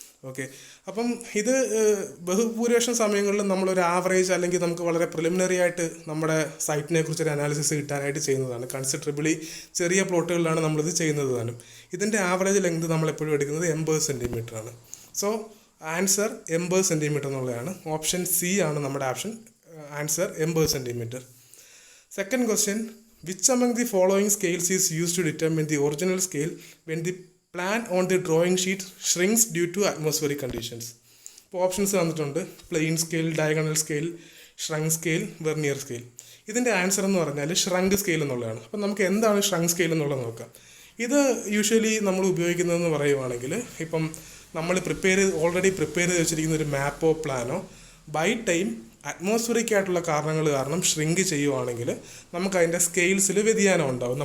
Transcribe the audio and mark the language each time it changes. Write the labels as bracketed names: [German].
[Malayalam] Okay, അപ്പം ഇത് ബഹുഭൂരിപക്ഷം സമയങ്ങളിൽ നമ്മളൊരു ആവറേജ് അല്ലെങ്കിൽ നമുക്ക് വളരെ പ്രിലിമിനറി ആയിട്ട് നമ്മുടെ സൈറ്റിനെ കുറിച്ചൊരു അനാലിസിസ് കിട്ടാനായിട്ട് ചെയ്യുന്നതാണ്. കൺസിഡറബിളി ചെറിയ പ്ലോട്ടുകളിലാണ് നമ്മളിത് ചെയ്യുന്നത് താനും. ഇതിൻ്റെ ആവറേജ് ലെങ്ത് നമ്മളെപ്പോഴും എടുക്കുന്നത് 80 സെൻറ്റിമീറ്റർ ആണ്. സോ ആൻസർ 80 സെൻറ്റിമീറ്റർ എന്നുള്ളതാണ്. ഓപ്ഷൻ സി ആണ് നമ്മുടെ answer 80 centimetre. [English] Second question, which among the following scales is used to determine the original scale when the plan on the drawing sheet shrinks due to atmospheric conditions? [Malayalam] ഇപ്പോൾ options തന്നിട്ടുണ്ട്. Plain scale, diagonal scale, shrunk scale, vernier scale. ഇതിൻ്റെ answer എന്ന് പറഞ്ഞാൽ shrunk scale എന്നുള്ളതാണ്. അപ്പം നമുക്ക് എന്താണ് shrunk scale എന്നുള്ളത് നോക്കാം. ഇത് യൂഷ്വലി നമ്മൾ ഉപയോഗിക്കുന്നതെന്ന് പറയുവാണെങ്കിൽ, ഇപ്പം നമ്മൾ ഓൾറെഡി പ്രിപ്പയർ ചെയ്ത് വെച്ചിരിക്കുന്ന ഒരു മാപ്പോ പ്ലാനോ ബൈ ടൈം അറ്റ്മോസ്ഫിയറിക് ആയിട്ടുള്ള കാരണങ്ങൾ കാരണം ഷ്രിങ്ക് ചെയ്യുവാണെങ്കിൽ നമുക്ക് അതിൻ്റെ സ്കെയിൽസിൽ വ്യതിയാനം ഉണ്ടാവും.